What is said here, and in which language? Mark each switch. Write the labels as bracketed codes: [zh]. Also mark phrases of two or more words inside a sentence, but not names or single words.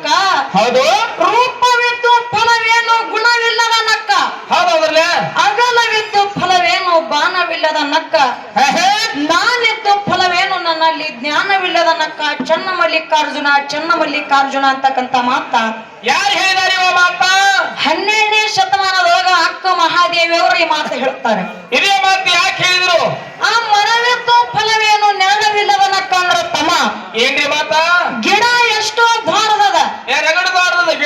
[kn] ಹೌದು ರೂಪವಿದ್ದು ಫಲವೇನು ಗುಣವಿಲ್ಲದ ನಕ್ಕ ಹೌದೌದ್ರಲ್ಲ ಅಗಲವಿದ್ದು ಫಲವೇನು ಬಾಣವಿಲ್ಲದ ನಕ್ಕ ನಾನಿದ್ದು ಫಲವೇನು ನನ್ನಲ್ಲಿ ಜ್ಞಾನವಿಲ್ಲದ ನಕ್ಕ ಚನ್ನಮಲ್ಲಿಕಾರ್ಜುನ ಅಂತಕ್ಕಂತ ಮಾತ ಯಾರು ಹೇಳಿದಾರೆ ಇವ ಮಾತ 12ನೇ ಶತಮಾನದೊಳಗ ಅಕ್ಕ ಮಹಾದೇವಿಯವರು ಈ ಮಾತು ಹೇಳ್ತಾರೆ. ಇದೇ ಮಾತು ಯಾಕೆ ಹೇಳಿದ್ರು? ಆ ಮರವಿದ್ದು ಫಲವೇನು ನೆರಳವಿಲ್ಲದ ನಕ್ಕ ಅಂದ್ರ ತಮ್ಮ ಏನ್ರಿ ಮಾತ? ಗಿಡ ಎಷ್ಟೋ ದ್ವಾರದದ ರಗಡಬಾರ್ದದ ಗಿಡ